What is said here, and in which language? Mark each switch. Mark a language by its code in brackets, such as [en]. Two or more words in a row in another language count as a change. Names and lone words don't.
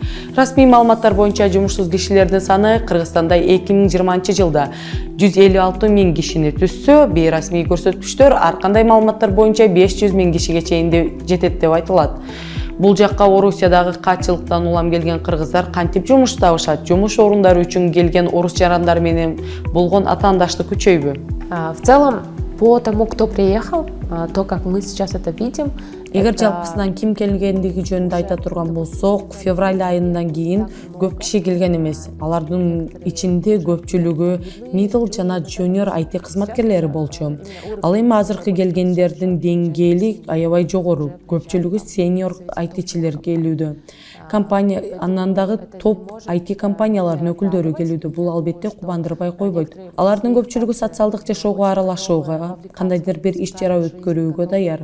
[ky] Расмий маалыматтар боюнча жумушсуз кишилердин саны Кыргызстанда 2020 жылда 156 миң кишини түзсө, бейрасмий көрсөткүчтөр ар кандай маалыматтар боюнча 500 миң кишиге чейин жетет деп айтылат. Бул жакка Орусиядагы катчылыктан улам келген кыргыздар кантип жумуш табышат? Жумуш орундары үчүн келген орус жарандар менен болгон атаандаштык күчөйбү? [ru] В целом, по тому, кто приехал, то, как мы сейчас это видим, [ky] Эгер жалпысынан ким келгендиги жөнүндө айта турган болсок, февраль айынан кийин көп киши келген эмес. Алардын ичинде көпчүлүгү middle жана [en] junior IT [ky] кызматкерлери болчу. Ал эми азыркы келгендердин деңгээли аябай жогору. Көпчүлүгү [en] senior IT- [ky] чилер келүүдө. Компания андан дагы топ IT компаниялардын өкүлдөрү келүүдө. Бул албетте кубандырбай койбойт. Алардын көпчүлүгү социалдык жашоого аралашууга, кандайдыр бир иш чара өткөрүүгө даяр.